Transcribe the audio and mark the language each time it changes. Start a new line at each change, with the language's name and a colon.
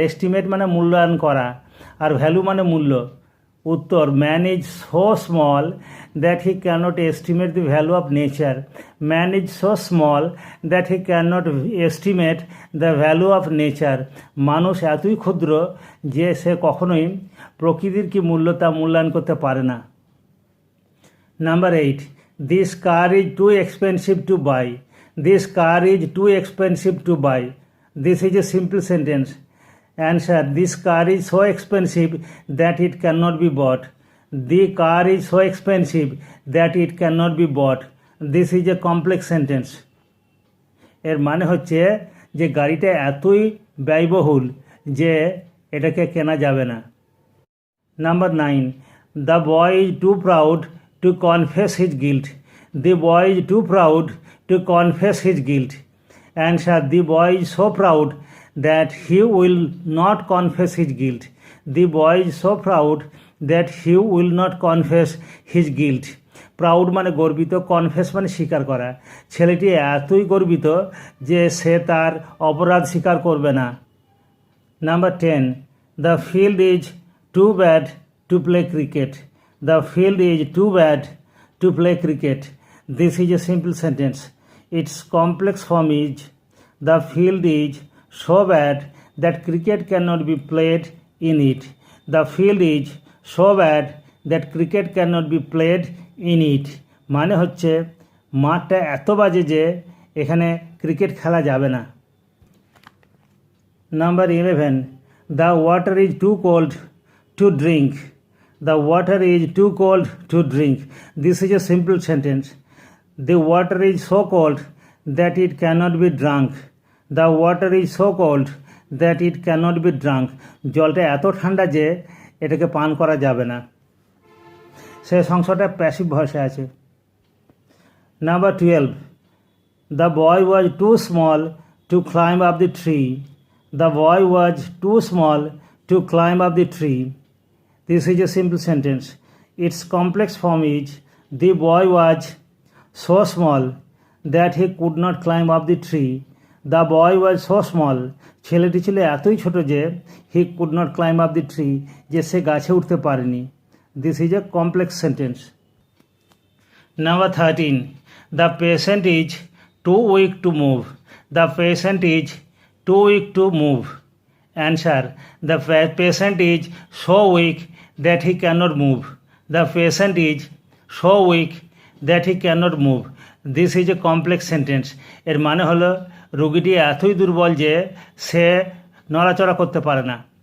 Bangla: Estimate মানে মূল্যায়ন করা, আর ভ্যালু মানে মূল্য। উত্তর,
English: Man is so small that he cannot estimate the value of nature. Man is so small that he cannot estimate the value of nature.
Bangla: মানুষ এতই ক্ষুদ্র যে সে কখনোই প্রকৃতির কি মূল্য তা মূল্যায়ন করতে পারে না।
English: Number 8. This car is too expensive to buy. This car is too expensive to buy. This is a simple sentence. Answer. This car is so expensive that it cannot be bought. The car is so expensive that it cannot be bought. This is a complex sentence.
Bangla: এর মানে হচ্ছে যে গাড়িটা এতই ব্যয়বহুল যে এটাকে কেনা যাবে না।
English: Number 9. The boy is too proud to confess his guilt. The boy is too proud to confess his guilt. Answer. The boy is so proud that he will not confess his guilt. The boy is so proud that he will not confess his guilt.
Bangla: Proud মানে গর্বিত, confess মানে স্বীকার করা। ছেলেটি এতই গর্বিত যে সে তার অপরাধ স্বীকার করবে না।
English: Number 10. The field is too bad to play cricket. The field is too bad to play cricket. This is a simple sentence. Its complex form is, the field is so bad that cricket cannot be played in it. The field is so bad that cricket cannot be played in it. মানে হচ্ছে মাঠটা এত বাজে যে এখানে cricket খেলা যাবে না। Number 11. The water is too cold to drink. The water is too cold to drink. This is a simple sentence. The water is so cold that it cannot be drunk. The water is so cold that it cannot be drunk.
Bangla: জলটা এত ঠান্ডা যে এটাকে পান করা যাবে না। সেই অংশটা প্যাসিভ ভাষায় আছে।
English: Number 12. The boy was too small to climb up the tree. The boy was too small to climb up the tree. This is a simple sentence. Its complex form is, the boy was so small that he could not climb up the tree. The boy was so small.
Bangla: ছেলেটি ছিল এতই ছোট যে
English: he could not climb up the tree,
Bangla: যে সে গাছে উঠতে পারেনি।
English: This is a complex sentence. Number 13. The patient is too weak to move. The patient is too weak to move. Answer. The patient is so weak that he cannot move. The patient is so weak that he cannot move. This is a complex sentence.
Bangla: এর মানে হলো রোগীটি এতই দুর্বল যে সে নড়াচড়া করতে পারে না।